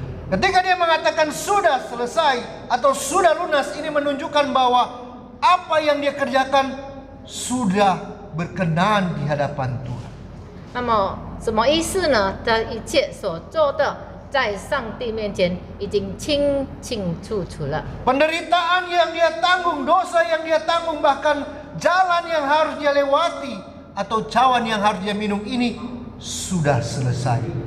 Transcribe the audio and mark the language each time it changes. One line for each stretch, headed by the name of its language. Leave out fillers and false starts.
Indonesian: Ketika dia mengatakan sudah selesai atau sudah lunas, ini menunjukkan bahwa apa yang dia kerjakan sudah berkenan di hadapan Tuhan.
Chinese: 那么什么意思呢？他一切所做的，在上帝面前已经清清楚楚了。
Indonesian: Penderitaan yang dia tanggung, dosa yang dia tanggung, bahkan jalan yang harus dia lewati atau cawan yang harus dia minum ini sudah selesai.